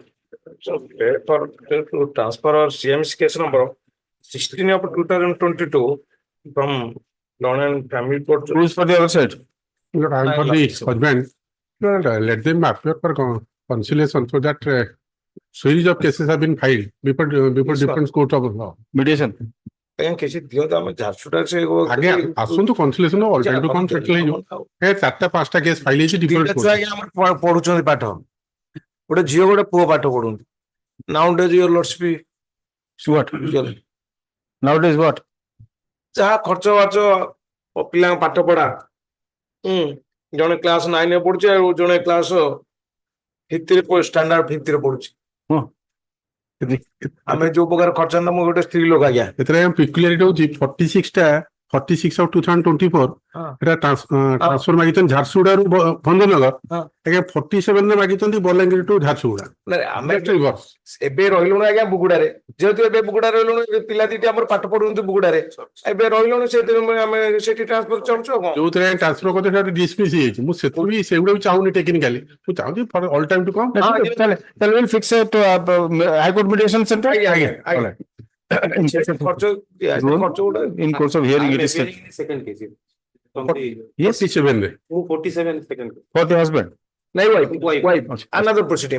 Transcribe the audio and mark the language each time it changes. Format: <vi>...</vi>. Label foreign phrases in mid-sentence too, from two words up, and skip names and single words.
<en>So, for to transfer our CM's case number 16 of 2022 from Law and Family Court. Who is for the other side? Look, I am for the husband. Let them appear for conciliation so that series of cases have been filed before different courts of law. Mediation.</en> <or>କିଛି ଦିଅ ତ ଆମେ ଝାରସୁଗୁଡ଼ା ସେ ଆଜ୍ଞା ଆସନ୍ତୁ</or> <en>conciliation all time to come settle</en> <or>ହେଇଯିବ ଏ ଚାରିଟା ପାଞ୍ଚଟା</or> <en>case file</en> <or>ହେଇଛି</or> <en>different court</en> <or>ଆଜ୍ଞା ଆମର ପଢୁଛନ୍ତି ପାଠ ଗୋଟେ ଝିଅ ଗୋଟେ ପୁଅ ପାଠ ପଢୁଛନ୍ତି</or> <en>nowadays your lordship</en> <or>What? Nowadays what? ଯାହା ଖର୍ଚ୍ଚ ବାର୍ଚ୍ଚ ପିଲାଙ୍କ ପାଠ ପଢା ଜଣେ କ୍ଲାସ 9 ରେ ପଢୁଛି ଆଉ ଜଣେ କ୍ଲାସ 5th ରେ ଷ୍ଟାଣ୍ଡାର୍ଡ 5th ରେ ପଢୁଛି ଆମେ ଯୋଉ ପ୍ରକାର ଖର୍ଚ୍ଚ ମୁଁ ଗୋଟେ ସ୍ତ୍ରୀ ଲୋକ ଆଜ୍ଞା ଏଥିରେ ପିକୁଲାରିଟି ହଉଛି 46 of 2024 ଏଟା ଟ୍ରାନ୍ସଫର ମାଗିଛନ୍ତି ଝାରସୁଗୁଡାରୁ ଭଞ୍ଜନଗର ଆଜ୍ଞା 47 ରେ ମାଗିଛନ୍ତି ବଲାଙ୍ଗୀର ଟୁ ଝାରସୁଗୁଡା ଆମେ ଏବେ ରହିଲୁଣି ଆଜ୍ଞା ବୁଗୁଡାରେ ଯେହେତୁ ଏବେ ବୁଗୁଡାରେ ରହିଲୁଣି ପିଲା ଦିଟି ଆମର ପାଠ ପଢୁଛନ୍ତି ବୁଗୁଡାରେ ଏବେ ରହିଲୁଣି ସେଥିପାଇଁ ଆମେ ସେଠି ଟ୍ରାନ୍ସଫର ଚାହୁଁଛୁ ଆଉ ଯୋଉଥିରେ ଟ୍ରାନ୍ସଫର କରିଥିଲେ ସେଟା ଡିସମିସ୍ ହେଇଯାଇଛି ମୁଁ ସେଥିରୁ ବି ସେଗୁଡା ବି ଚାହୁଁନି ଟେକ୍ନିକାଲି ମୁଁ ଚାହୁଁଛି</or> <en>all time to come Then we'll fix it to High Court Mediation Center.</en> <or>ଆଜ୍ଞା</or> <en>In course of hearing it is said. second case. Yes.</en> <or>47 ରେ</or> <en>47 second. For the husband. No, wife. Another proceeding.</en>